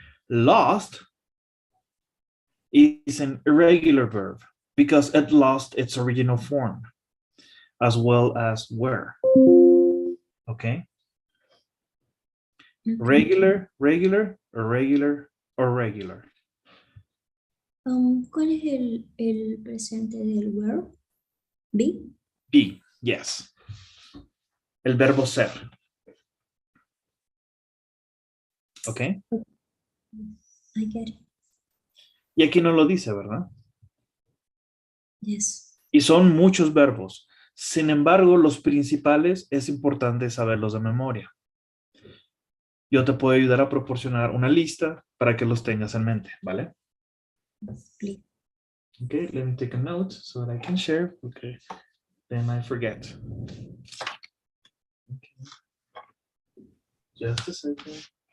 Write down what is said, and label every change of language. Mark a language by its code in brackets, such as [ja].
[en] Lost is an irregular verb because it lost its original form, as well as were. Okay. Regular, regular, irregular, or regular. [es] ¿Cuál es el presente del verb? [en] Be? Be, yes. [es] El verbo ser. [en] Okay. I get it. [es] Y aquí no lo dice, ¿verdad? [en] Yes. [es] Y son muchos verbos. Sin embargo, los principales es importante saberlos de memoria. Yo te puedo ayudar a proporcionar una lista para que los tengas en mente, ¿vale? [en] Please. Okay, let me take a note so that I can share. Okay, then I forget. Okay. Just a second.